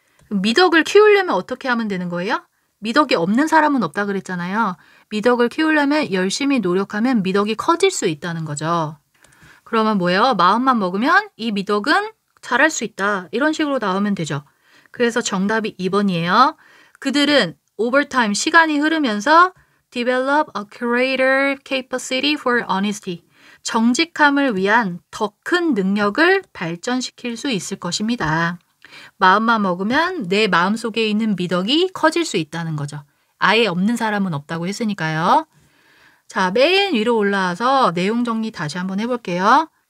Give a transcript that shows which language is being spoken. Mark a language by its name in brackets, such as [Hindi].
[Korean] 미덕을 키우려면 어떻게 하면 되는 거예요? 미덕이 없는 사람은 없다 그랬잖아요. 미덕을 키우려면 열심히 노력하면 미덕이 커질 수 있다는 거죠. 그러면 뭐예요? 마음만 먹으면 이 미덕은 잘할 수 있다. 이런 식으로 나오면 되죠. 그래서 정답이 2번이에요. 그들은 [English] over time, [Korean] 시간이 흐르면서 [English] develop a greater capacity for honesty. [Korean] 정직함을 위한 더 큰 능력을 발전시킬 수 있을 것입니다. 마음만 먹으면 내 마음속에 있는 미덕이 커질 수 있다는 거죠. 아예 없는 사람은 없다고 했으니까요. 자, 맨 위로 올라와서 내용 정리 다시 한번 해볼게요.